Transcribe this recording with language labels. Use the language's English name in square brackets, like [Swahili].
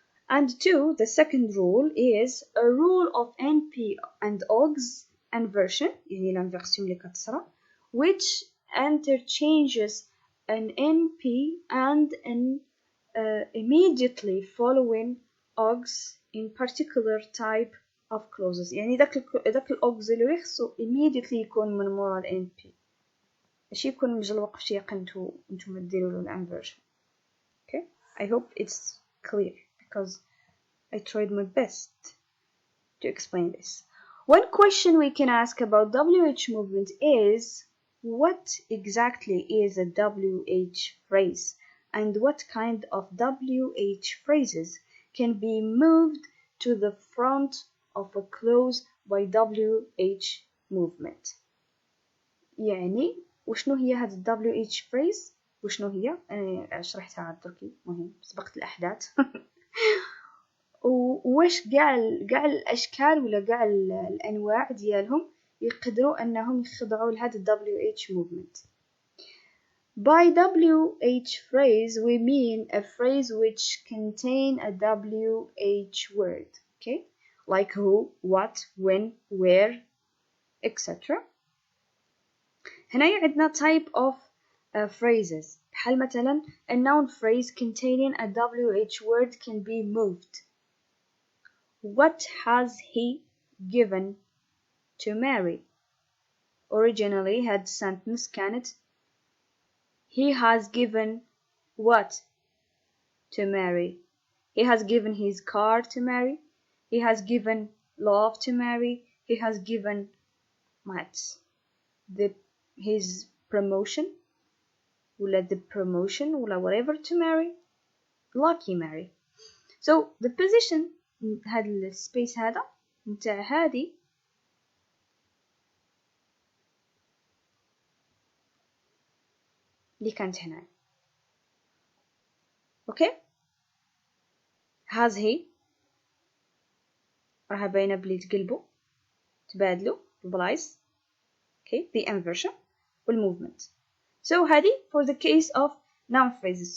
[English] And two, the second rule is a rule of NP and OGS inversion [Arabic] يعني [French] l'inversion [Arabic] اللي كتصرى [English] which interchanges an NP and an immediately following OGS in particular type of clauses. [Arabic] يعني داك الأوغز اللي يخصو immediately يكون من مورا ال NP ماشي يكون مجلوق في شيء نتوما ديروا له الانفيرجن. [English] okay I hope it's clear because I tried my best to explain this. One question we can ask about WH movement is what exactly is a WH phrase and what kind of WH phrases can be moved to the front of a clause by WH movement. [Arabic] يعني وشنو هي هاد WH phrase وشنو هي أنا شرحتها عاد دركي مهم سبقت الأحداث وواش كاع الأشكال ولا كاع الأنواع ديالهم يقدروا أنهم يخضعوا لهاد [English] WH movement. By WH phrase we mean a phrase which contain a WH word, okay, like who, what, when, where, etc. هنا عندنا type of phrases [Arabic] بحال مثلا [English] a noun phrase containing a WH word can be moved. What has he given to Mary? Originally had sentence كانت he has given what to Mary? He has given his car to Mary. He has given love to Mary. He has given what? His promotion [Arabic] ولا [English] the promotion ولا whatever to Mary. Lucky Mary. [Arabic] So the position هذا السبيس هذا نتاع هذه اللي كانت هنا. اوكي has he راها باينه بلي تقلبوا تبادلوا البلايص. [English] okay the inversion والmovement. [Arabic] So هذه [English] for the case of noun phrases.